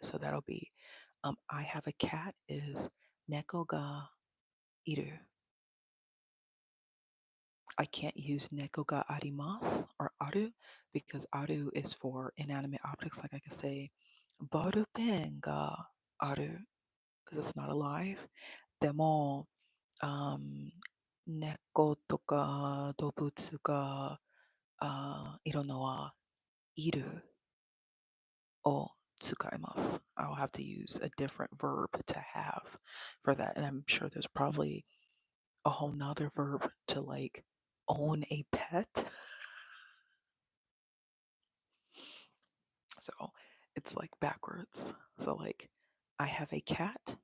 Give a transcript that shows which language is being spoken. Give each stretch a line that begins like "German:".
English: So that'll be I have a cat is
Japanese: neko ga iru.
English: I can't use
Japanese: neko ga arimasu
English: or aru because aru is for inanimate objects. Like I could say
Japanese: baru pen ga aru
English: because it's not alive.
Japanese: Demo 猫とか動物がいるのはいるを使います.
English: I'll have to use a different verb to have for that. And I'm sure there's probably a whole nother verb to like own a pet. So it's like backwards. So like I have a cat.